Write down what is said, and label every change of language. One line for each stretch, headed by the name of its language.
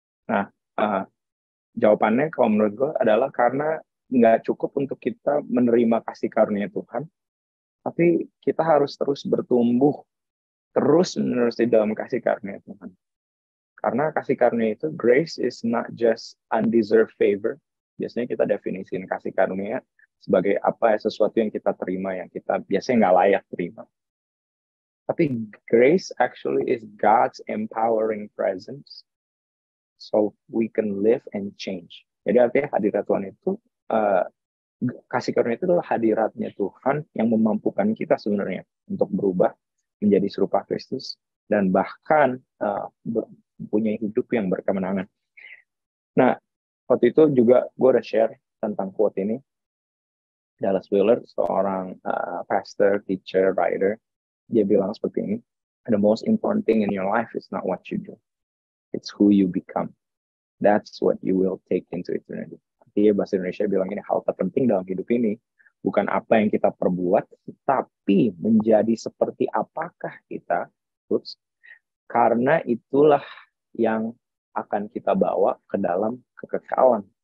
Indonesian: Nah, jawabannya kalau menurut gue adalah karena nggak cukup untuk kita menerima kasih karunia Tuhan, tapi kita harus terus bertumbuh terus menerus di dalam kasih karunia Tuhan. Karena kasih karunia itu,
English: grace is not just undeserved favor.
Indonesian: Biasanya kita definisikan kasih karunia sebagai apa ya, sesuatu yang kita terima, yang kita biasanya nggak layak terima.
English: Tapi grace actually is God's empowering presence, so we can live and change.
Indonesian: Jadi artinya hadirat Tuhan itu, kasih karunia itu adalah hadiratnya Tuhan yang memampukan kita sebenarnya untuk berubah menjadi serupa Kristus dan bahkan punya hidup yang berkemenangan. Nah, waktu itu juga gue udah share tentang quote ini.
English: Dallas Willard, seorang pastor, teacher, writer,
Indonesian: dia bilang seperti ini,
English: the most important thing in your life is not what you do, it's who you become. That's what you will take into eternity.
Indonesian: Artinya bahasa Indonesia bilang ini, hal terpenting dalam hidup ini bukan apa yang kita perbuat, tapi menjadi seperti apakah kita, karena itulah yang akan kita bawa ke dalam kekekalan.